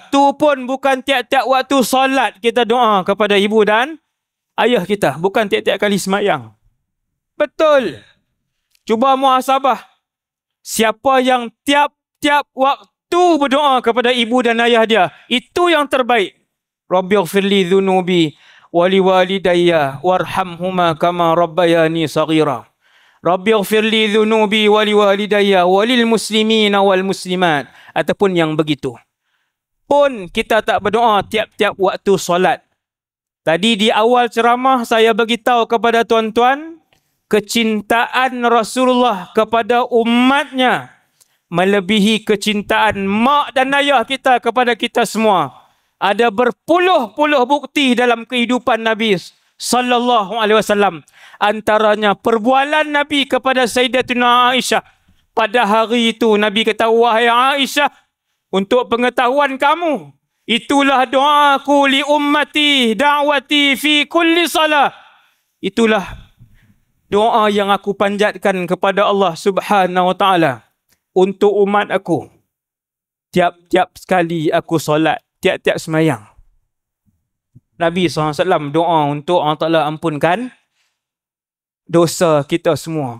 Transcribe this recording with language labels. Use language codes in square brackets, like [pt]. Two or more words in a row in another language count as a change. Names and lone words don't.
[ms] Tu pun bukan tiap-tiap waktu solat kita doa kepada ibu dan ayah kita. Bukan tiap-tiap kali semayang. Betul. Cuba muhasabah. Siapa yang tiap-tiap waktu berdoa kepada ibu dan ayah dia, itu yang terbaik. [ar] رب اغفر لي ذنوبي ولوالدي وارحمهما كما ربياني صغيرا. رب اغفر لي ذنوبي ولوالدي وللمسلمين والمسلمات. [ms] Ataupun yang begitu. Pun kita tak berdoa tiap-tiap waktu solat. Tadi di awal ceramah saya beritahu kepada tuan-tuan, kecintaan Rasulullah kepada umatnya melebihi kecintaan mak dan ayah kita kepada kita semua. Ada berpuluh-puluh bukti dalam kehidupan Nabi SAW. Antaranya perbualan Nabi kepada Sayyidatuna Aisyah. Pada hari itu Nabi kata, wahai Aisyah, untuk pengetahuan kamu, itulah doaku [ar] لأمتي دعوتي في كل صلاة. [ms] Itulah doa yang aku panjatkan kepada [ar] الله سبحانه وتعالى [ms] untuk umat aku. Tiap-tiap sekali aku solat, tiap-tiap semayang. Nabi SAW doa untuk [ar] الله تعالى [ms] ampunkan dosa kita semua.